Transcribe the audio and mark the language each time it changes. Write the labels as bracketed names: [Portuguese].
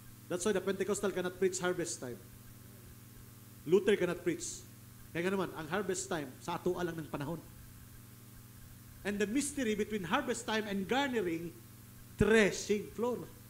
[English] That's why the Pentecostal cannot preach harvest time. Luther cannot preach. [Cebuano] Kaya nga naman, ang harvest time, sa atoa lang ng panahon. [English] And the mystery between harvest time and garnering, threshing floor.